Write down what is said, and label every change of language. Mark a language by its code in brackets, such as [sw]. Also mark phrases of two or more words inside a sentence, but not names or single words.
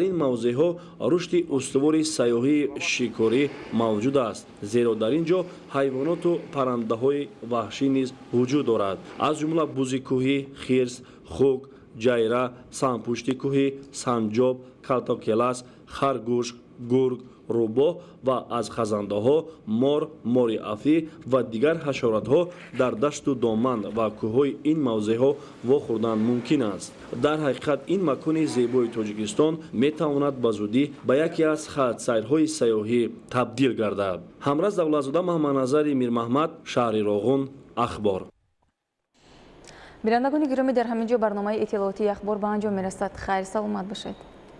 [tg] ин мавзеъҳо рушди устувори сайёҳии шикорӣ мавҷуд аст, зеро дар ин ҷо ҳайвоноту паррандаҳои ваҳшӣ низ вуҷуд дорад, аз ҷумла бузи кӯҳӣ, хирс, хук, ҷайра, санпушти кӯҳӣ, санҷоб, калтокелас, харгӯш, гург, рӯбоҳ ва аз хазандаҳо, мор, мори афӣ ва дигар ҳашаратҳо дар дашту доман ва кӯҳҳои ин мавзеъҳо вохӯрдан мумкин аст. дар ҳақиқат ин макони зебои Тоҷикистон метавонад ба зудӣ ба яке аз хатсайрҳои сайёҳӣ табдил гардад. Ҳамраз Давлатзода, Маҳмадназари Мирмаҳмад, шаҳри Роғун, Ахбор. бинандагони гиромӣ дар ҳамин ҷо барномаи иттилоотии Ахбор ба анҷом мерасад. хайр саломат бошед.